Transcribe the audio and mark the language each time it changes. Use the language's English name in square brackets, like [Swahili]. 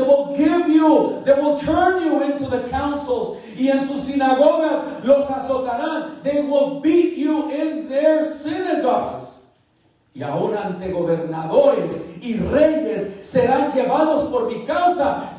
[English] They will give you, they will turn you into the councils. [Spanish] Y en sus sinagogas los azotarán. [English] They will beat you in their synagogues. [Spanish] Y aún ante gobernadores y reyes serán llevados por mi causa.